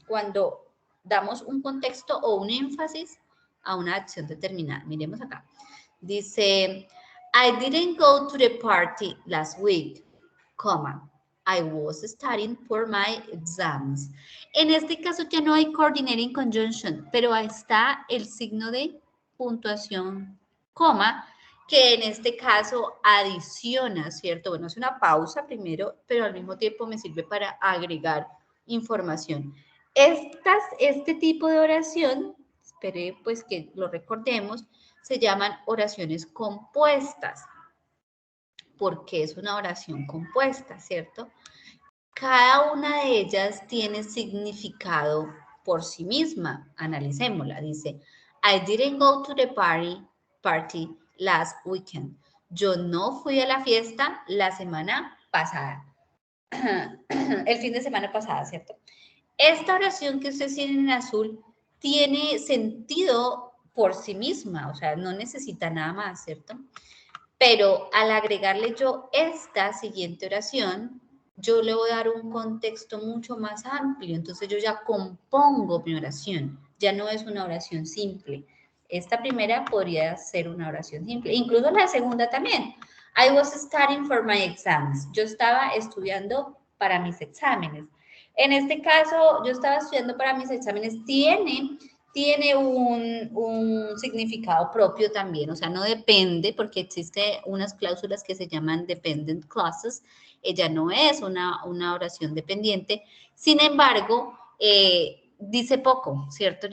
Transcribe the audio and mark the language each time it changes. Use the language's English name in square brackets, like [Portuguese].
[Spanish] Cuando damos un contexto o un énfasis a una acción determinada. Miremos acá. [English] Dice, I didn't go to the party last week, comma. I was studying for my exams. [Spanish] En este caso ya no hay coordinating conjunction, pero ahí está el signo de puntuación, coma, que en este caso adiciona, ¿cierto? Bueno, es una pausa primero, pero al mismo tiempo me sirve para agregar información. Este tipo de oración, esperé pues que lo recordemos, se llaman oraciones compuestas. Porque es una oración compuesta, ¿cierto? Cada una de ellas tiene significado por sí misma. Analicémosla. [English] Dice, I didn't go to the party last weekend. [Spanish] Yo no fui a la fiesta la semana pasada. El fin de semana pasada, ¿cierto? Esta oración que ustedes tienen en azul tiene sentido por sí misma, o sea, no necesita nada más, ¿cierto? Pero al agregarle yo esta siguiente oración, yo le voy a dar un contexto mucho más amplio. Entonces yo ya compongo mi oración. Ya no es una oración simple. Esta primera podría ser una oración simple. Incluso la segunda también. [English] I was studying for my exams. [Spanish] Yo estaba estudiando para mis exámenes. En este caso, yo estaba estudiando para mis exámenes. Tiene un significado propio también, o sea, no depende porque existen unas cláusulas que se llaman dependent clauses, ella no es una oración dependiente, sin embargo, dice poco, ¿cierto?